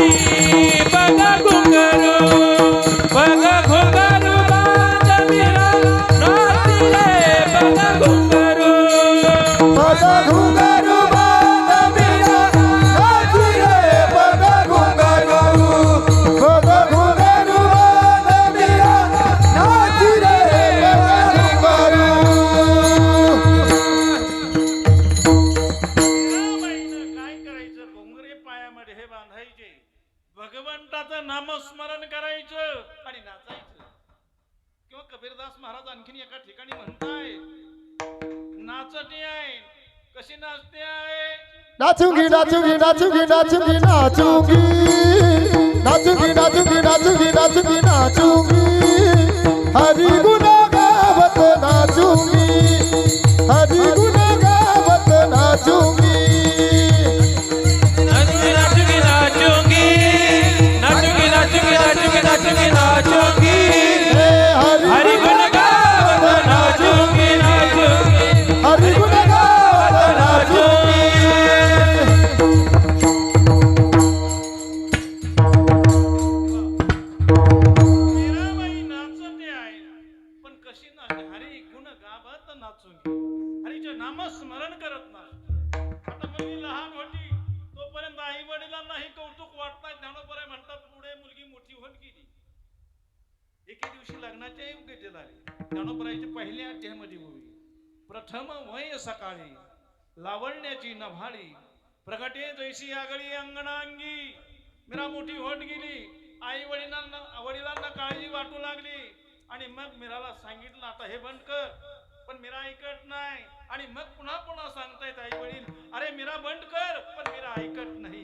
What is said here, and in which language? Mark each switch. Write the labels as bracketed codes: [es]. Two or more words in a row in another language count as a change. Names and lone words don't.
[hi] पग घुंगरू बांध मीरा नाची रे. पग घुंगरू पग घुंगरू बांध मीरा नाची रे. पग घुंगरू बांध मीरा नाची रे. पग [mr] मीराबाईनं काय करायचं? घुंगरे पायामध्ये हे बांधायचे, भगवंताचं नामस्मरण करायचं आणि नाचायचं. किंवा कबीरदास महाराज आणखीन एका ठिकाणी म्हणताय नाचते आहे. कशी नाचते आहे? [hi] नाचूंगी नाचूंगी नाचूंगी नाचूंगी नाचूंगी नाचूंगी नाचूंगी नाचूंगी नाचूंगी नाचूंगी हरि गुण गावत नाचूंगी. हरि गुण गावत नाचूंगी. नाचूंगी नाचूंगी नाचूंगी नाचूंगी नाचूंगी नाचूंगी नाचूंगी नाचूंगी हे हरि गुण गावत नाचूंगी नाचूंगी हरि गुण गावत नाचूंगी. [mr] मीराबाई नाचते आहे पण कशी नाचते? [hi] हरी गुण गावत नाचुंगी, [mr] हरीचे नामस्मरण करत नाचते. आता मुलगी लहान होती तोपर्यंत आई वडिलांनाही कौतुक वाटतात. ज्ञानोबराय म्हणतात पुढे मुलगी मोठी होत गेली. एके दिवशी लग्नाच्या योग्य झाले. ज्ञानोबरायच्या पहिल्या अध्यायामध्ये होई प्रथम वय सकाळी लावण्याची नभाळी प्रगटे जैसी आगळी अंगणांगी. मीरा मोठी होत गेली. आई वडिलांना काळजी वाटू लागली आणि मग मीराला सांगितलं आता हे बंद कर. पण मीरा ऐकत नाही. आणि मग पुन्हा पुन्हा सांगतायत आई वडील अरे मीरा बंद कर, पण मीरा ऐकत नाही.